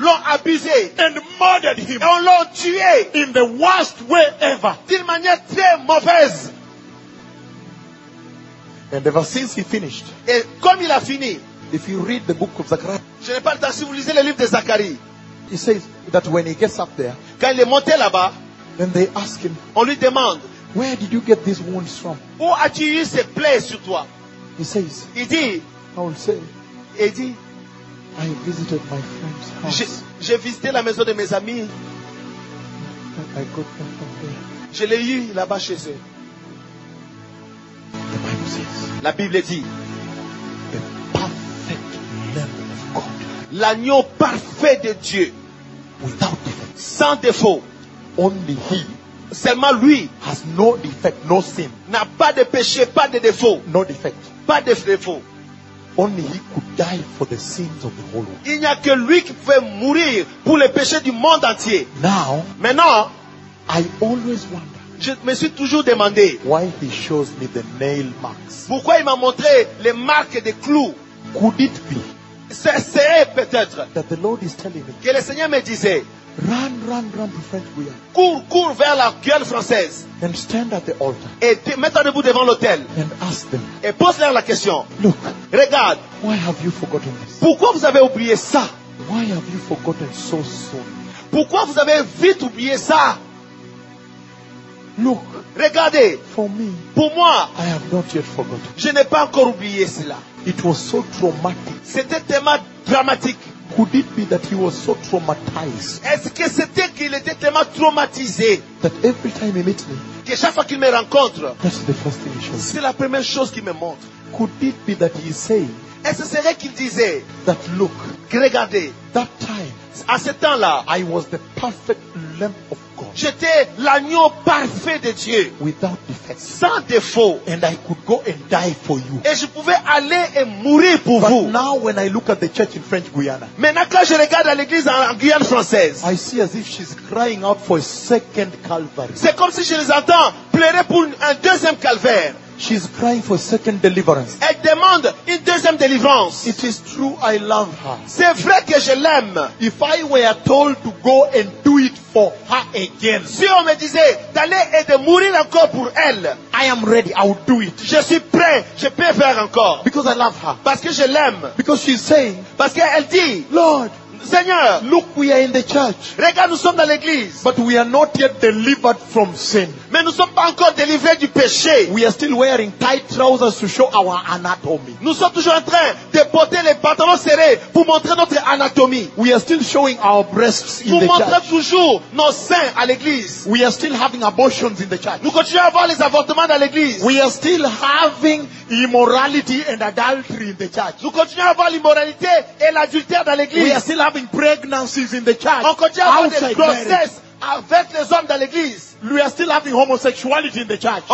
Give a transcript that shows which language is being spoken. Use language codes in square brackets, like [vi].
[fr] l'ont abusé, [en] and murdered him, [fr] et on l'a tué, [en] in the worst way ever, [fr] d'une manière très mauvaise. [en] And ever since he finished, [fr] et comme il a fini, [en] if you read the book of Zachariah, [fr] je n'ai pas le temps, si vous lisez le livre de Zacharie, [en] he says that when he gets up there, [fr] quand il est monté là-bas, [en] then they ask him, [fr] on lui demande, [en] where did you get these wounds from? [fr] Où as-tu eu ces plaies sur toi? [en] He says, [fr] il dit, [en] I will say, [fr] il dit, [en] I visited my friend's house. [fr] J'ai visité la maison de mes amis. [en] I got them from there. [fr] Je l'ai eu là-bas chez eux. [en] The Bible says, [fr] la Bible dit, [en] the perfect Lamb of God, [fr] l'agneau parfait de Dieu, [en] without defect, [fr] sans défaut, [en] only he, [fr] seulement lui, [en] has no defect, no sin, [fr] n'a pas de péché, pas de défaut, [en] no defect, [fr] pas de défaut, [en] only he could die for the sins of the whole world. [fr] Il n'y a que lui qui peut mourir pour les péchés du monde entier. [en] Now, [fr] maintenant, [en] I always wonder, [fr] je me suis toujours demandé, [en] why he shows me the nail marks, [fr] pourquoi il m'a montré les marques des clous. [en] Could it be, [fr] c'est peut-être, [en] that the Lord is telling me, [fr] que le Seigneur me disait, [en] run, run, run to French Guiana. [fr] Cours, cours vers la Guyane française. [en] And stand at the altar. [fr] Et mets-toi debout devant l'autel. [en] And ask them. [fr] Et pose-leur la question. [en] Look. [fr] Regarde. [en] Why have you forgotten this? [fr] Pourquoi vous avez oublié ça? [en] Why have you forgotten so soon? [fr] Pourquoi vous avez vite oublié ça? [en] Look. [fr] Regardez. [en] For me. [fr] Pour moi. [en] I have not yet forgotten. [fr] Je n'ai pas encore oublié cela. [en] It was so traumatic. [fr] C'était tellement dramatique. [en] Could it be that he was so traumatized? [fr] Est-ce que c'était qu'il était tellement traumatisé? [en] That every time he meets me, [fr] que chaque fois qu'il me rencontre, [en] that's the first thing he shows. [fr] C'est la première chose qu'il me montre. [en] Could it be that he is saying? [fr] Est-ce serait qu'il disait? [en] That look, [fr] regardez. [en] That time, [fr] à ce temps-là, [en] I was the perfect Lamb of God. [fr] J'étais l'agneau parfait de Dieu. [en] Without defect. [fr] Sans défaut. [en] And I could go and die for you. [fr] Et je pouvais aller et mourir pour [en] but [fr] vous. [en] But now, when I look at the church in French Guiana, [fr] maintenant quand je regarde à l'église en Guyane française, [en] I see as if she's crying out for a second Calvary. [fr] C'est comme si je les entends pleurer pour un deuxième calvaire. [en] She's crying for second deliverance. [fr] Elle demande une deuxième délivrance. [en] It is true I love her. [fr] C'est vrai que je l'aime. [en] If I were told to go and do it for her again, [fr] si on me disait d'aller et de mourir encore pour elle, [en] I am ready. I will do it. [fr] Je suis prêt. Je peux faire encore. [en] Because I love her. [fr] Parce que je l'aime. [en] Because she's saying. [fr] Parce qu'elle dit. [en] Lord. [fr] Seigneur, [en] look, we are in the church. [fr] Regarde, nous sommes dans l'église. [en] But we are not yet delivered from sin. [fr] Mais nous sommes pas encore délivrés du péché. [en] We are still wearing tight trousers to show our anatomy. [fr] Nous sommes toujours en train de porter les pantalons serrés pour montrer notre anatomie. [en] We are still showing our breasts in [fr] nous [en] the church. [fr] Nous montrons toujours nos seins à l'église. [en] We are still having abortions in the church. [fr] Nous continuons à avoir les avortements dans l'église. [en] We are still having immorality and adultery in the church. [fr] Nous continuons à avoir l'immoralité et l'adultère dans l'église. [en] We are still having pregnancies in the church. [fr] On continue à avoir des grossesses avec les hommes dans l'église. [en] We are still having homosexuality in the church.